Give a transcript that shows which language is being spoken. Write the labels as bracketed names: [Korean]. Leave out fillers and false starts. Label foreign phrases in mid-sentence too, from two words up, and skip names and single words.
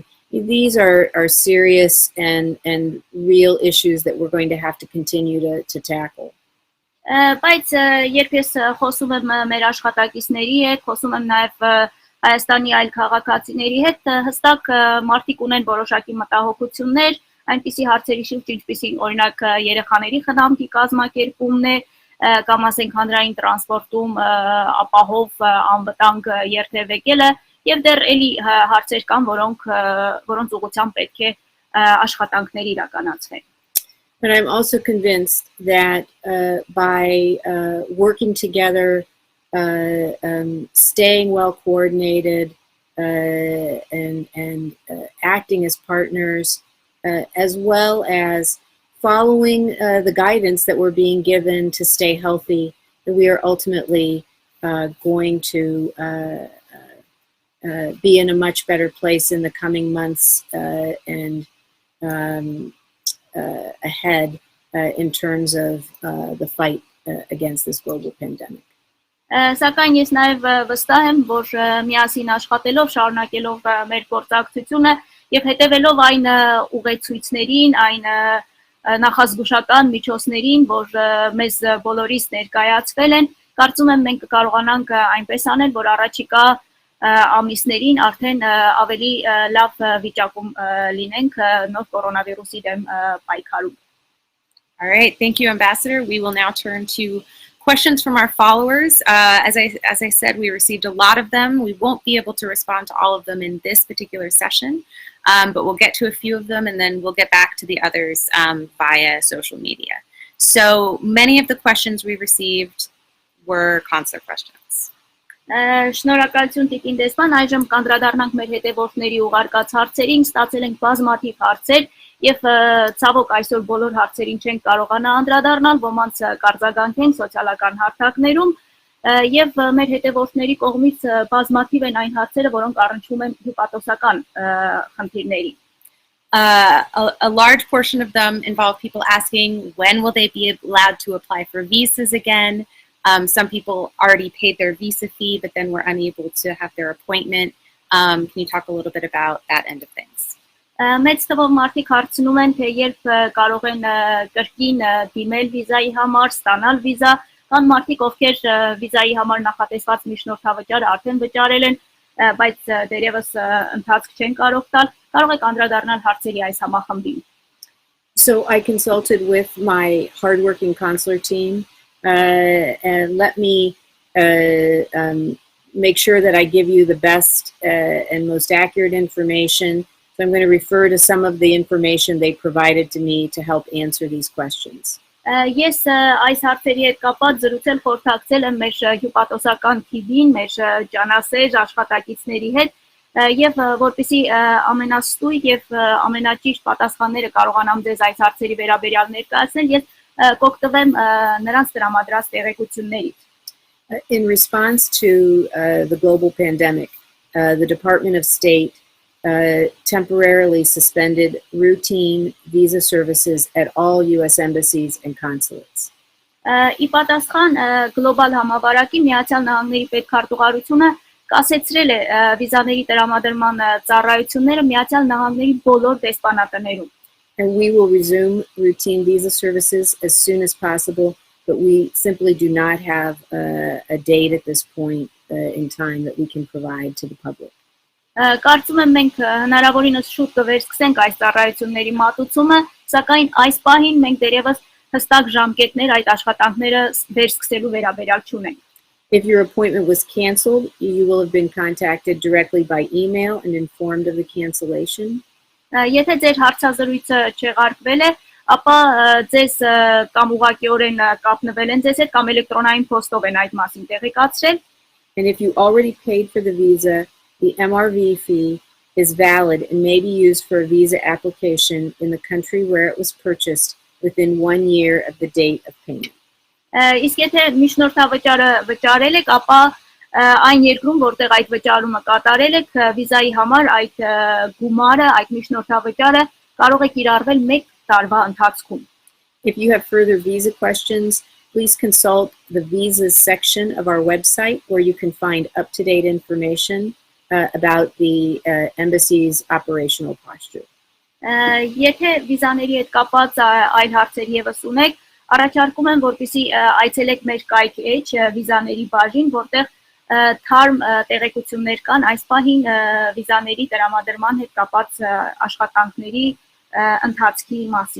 [English] These are serious and real issues that we're going to have to continue to tackle. [Armenian] Բայց երբ ես խոսում եմ մեր աշխատակիցների հետ, խոսում եմ նաև Հայաստանի այլ քաղաքացիների հետ, հստակ մարդիկ ունեն որոշակի մտահոգություններ, այնպիսի հարցերի շուրջ, ինչպիսին օրինակ երեխաների խնամքի կազմակերպումն է, կամ ասենք հանրային տրանսպորտում ապահով անվտանգ երթևեկելը, եւ դեռ էլի հարցեր կան, որոնց ուղղությամբ պետք է աշխատանքներ իրականացվեն։ [English] But I'm also convinced that by working together, staying well coordinated, and acting as partners, as well as following the guidance that we're being given to stay healthy, that we are ultimately going to be in a much better place in the coming months and ahead in terms of the fight against this global pandemic. [Armenian] Սակայն ես նաև վստահ եմ, որ միասին աշխատելով, շարունակելով մեր գործակցությունը եւ հետեւելով այն ուղեցույցներին, այն նախազգուշական միջոցներին, որ մեզ բոլորիս ներկայացվել են, կարծում եմ մենք կկարողանանք այնպես անել, որ առաջիկա ամիսներին արդեն ավելի լավ վիճակում լինենք նոր կորոնավիրուսի դեմ պայքարում։ [English] All right, thank you, Ambassador. We will now turn to questions from our followers. As I said, we received a lot of them. We won't be able to respond to all of them in this particular session, but we'll get to a few of them and then we'll get back to the others via social media. So many of the questions we received were consular questions. [Armenian] Շնորհակալություն Տիկին դեսպան, այժմ կանդրադառնանք մեր հետևորդների ուղարկած հարցերին, ստացել ենք բազմաթիվ հարցեր Եվ ցավոք այսօր բոլոր հարցերին չենք կարողանա անդրադառնալ, ոմանց կարձագանքենք սոցիալական հարթակներում եւ մեր հետևորդների կողմից բազմաթիվ են այն հարցերը, որոնք առնչվում են հյուպատոսական խնդիրների. [English] A large portion of them involve people asking when will they be allowed to apply for visas again. Some people already paid their visa fee, but then were unable to have their appointment. Can you talk a little bit about that end of things? [Armenian] Մեծ թվով մարդիկ հարցնում են, թե երբ կարող են կրկին դիմել վիզայի համար, ստանալ վիզա, կան մարդիկ, ովքեր վիզայի համար նախատեսված միջնորդավճարը արդեն վճարել են, բայց դերևս ընթացք չեն կարող տալ, կարող եք անդրադառնալ հարցերի այս համախմբին. [English] So I consulted with my hardworking consular team and let me make sure that I give you the best and most accurate information. So I'm going to refer to some of the information they provided to me to help answer these questions. [Armenian] Ես այս հարցերի հետ կապված զրուցել խորհրդակցել եմ մեր հյուպատոսական թիմին, մեր ջանասեր աշխատակիցների հետ եւ որպեսզի ամենաստույգ եւ ամենաճիշտ պատասխանները կարողանամ ձեզ այս հարցերի վերաբերյալ ներկայացնել, ես կօգտվեմ նրանց տրամադրած տեղեկություններից. [English] In response to the global pandemic, the Department of State temporarily suspended routine visa services at all U.S. embassies and consulates. [Armenian] Ի պատասխան գլոբալ համավարակի Միացյալ Նահանգների պետքարտուղարությունը կասեցրել է վիզաների տրամադրման ծառայությունները Միացյալ Նահանգների բոլոր դեսպանատներում. [English] And we will resume routine visa services as soon as possible, but we simply do not have a date at this point in time that we can provide to the public. [Armenian] Կարծում եմ մենք հնարավորինս շուտ կվերսկսենք այս ծառայությունների մատուցումը, սակայն այս պահին մենք դերևս հստակ ժամկետներ այդ աշխատանքները վերսկսելու վերաբերյալ չունենք. [English] If your appointment was canceled, you will have been contacted directly by email and informed of the cancellation. [Armenian] Եթե ձեր հարցազրույցը չեղարկվել է, ապա ձեզ կամ ուղղակիորեն կապնվել են ձեզ հետ կամ էլեկտրոնային փոստով են այդ մասին տեղեկացրել. [English] And if you already paid for the visa, the MRV fee is valid and may be used for a visa application in the country where it was purchased within 1 year of the date of payment. [Armenian] Իսկ եթե միջնորդավճարը վճարել եք, ապա այն երկրում, որտեղ այդ վճարումը կատարել եք, վիզայի համար այդ գումարը, այդ միջնորդավճարը կարող է կիրառվել 1 տարվա ընթացքում. [English] If you have further visa questions, please consult the visas section of our website where you can find up-to-date information about the embassy's operational posture. [Armenian] Եթե վիզաների հետ կապված այլ հարցեր եւս ունեք, առաջարկում եմ, որպեսզի այցելեք մեր կայք էջ վիզաների բաժին, որտեղ թարմ տեղեկություններ կան այս պահին վիզաների տրամադրման հետ կապված աշխատանքների ընթացքի մասին.